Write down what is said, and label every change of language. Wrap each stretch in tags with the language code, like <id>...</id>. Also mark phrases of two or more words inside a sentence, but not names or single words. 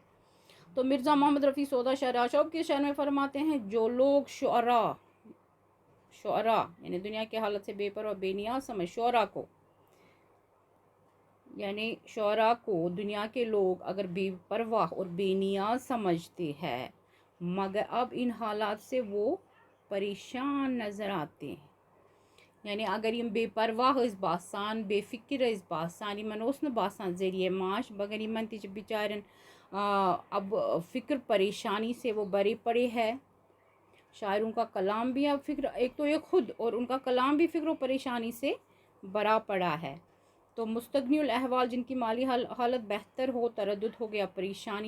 <ur>تو مرزا محمد رفیع سودا شہر آشوب کے شعر میں فرماتے ہیں جو لوگ شعراء یعنی دنیا کے حالت سے بے پرواہ بے نیاز سمجھ، شعراء کو دنیا کے لوگ اگر بے پرواہ اور بے نیاز سمجھتے ہیں، مگر اب ان حالات سے وہ پریشان نظر آتے ہیں.</ur> <ks>یعنی اگر یم بے پرواہ اس باسان بے فکر اس باسان یمن اوس نہ باسان ذریعہ معاش مگر یمن تہ بچارن</ks> <ur>اب فکر پریشانی سے وہ بھرے پڑے ہے. شاعروں کا کلام بھی اب فکر، ایک تو یہ خود اور ان کا کلام بھی فکر و پریشانی سے بھرا پڑا ہے. تو مستغنی الاحوال جن کی مالی حالت بہتر ہو، تردد ہو گیا، پریشانی.</ur>